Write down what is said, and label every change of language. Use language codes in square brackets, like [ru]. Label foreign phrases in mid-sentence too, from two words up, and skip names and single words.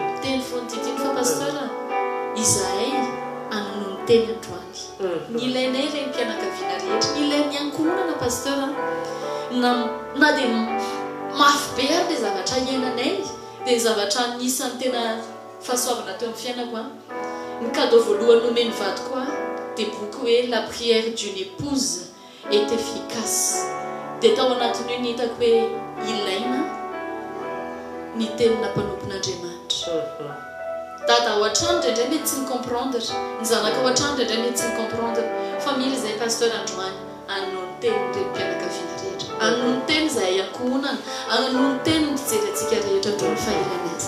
[mg] fa pasteur izahay anono ny teny androany ny ilainay reny mpianakaviana rehetra ny ilain'ny ankohonana pasteur na dia mafy be ary le zavatra iainanay dia ny zavatra anisan'ny tena fahasoavana teo amin'ny fiainako ny cadeau voalohany nomeny vady koa dia boky hoe [fr] la prière d'une épouse est efficace [mg] dia tao anatin'io ny hitako hoe ilaina ny tenina mpanompon'Andriamanitra dada ao an-trano indraindray mety tsy micomprendre ny zanaka ao an-trano indraindray mety tsy micomprendre family izay pasteur androany anono ny teny reny mpianakaviana rehetra anono ny teny izay ankohonana anono ny teny ny fijery antsika rehetra androny fahelana azy